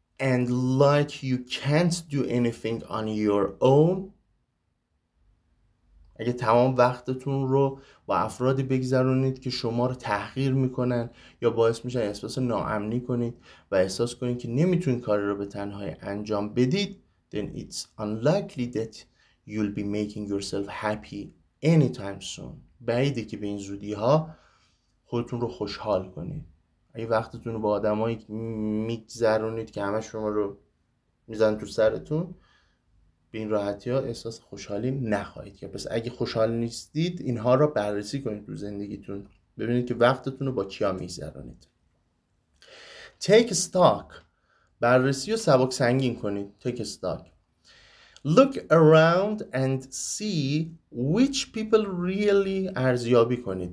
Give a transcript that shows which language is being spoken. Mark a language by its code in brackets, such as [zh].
[en] and like you can't do anything on your own، [fa] اگه تمام وقتتون رو با افرادی بگذرونید که شما رو تحقیر میکنن یا باعث میشن احساس ناامنی کنید و احساس کنید که نمیتونید کاری رو به تنهایی انجام بدید، [en] then it's unlikely that you'll be making yourself happy anytime soon. [fa] بعیده که به این زودی ها خودتون رو خوشحال کنید. اگه وقتتون رو با آدمایی میگذرونید که همه شما رو میزنن تو سرتون، به این راحتی ها احساس خوشحالی نخواهید کرد. پس اگه خوشحال نیستید اینها را بررسی کنید تو زندگیتون، ببینید که وقتتون رو با کیا میگذرونید. [en] Take stock، [fa] بررسی و سبک سنگین کنید. [en] Take stock. Look around and see which people really، [fa] ارزیابی کنید.